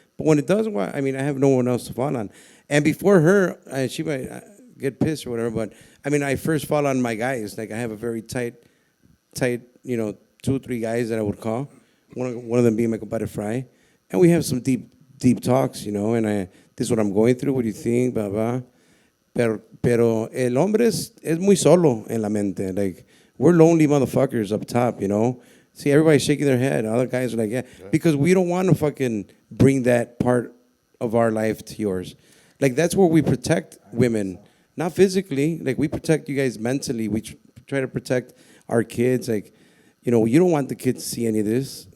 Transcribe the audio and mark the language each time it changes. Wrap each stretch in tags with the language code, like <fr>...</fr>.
<en>But when it does, well, I mean, I have no one else to fall on. And before her, she might get pissed or whatever, but I mean, I first fall on my guys. Like I have a very tight, you know, 2 or 3 guys that I would call. One of them being my compadre Fry. And we have some deep talks, you know, and this is what I'm going through, what do you think, blah, blah.</en> <es>Pero el hombre es muy solo en la mente.</es> <en>Like, we're lonely motherfuckers up top, you know. See, everybody's shaking their head. Other guys are like, yeah. Because we don't want to fucking bring that part of our life to yours. Like, that's where we protect women. Not physically. Like, we protect you guys mentally. We try to protect our kids. Like, you know, you don't want the kids to see any of this.</en>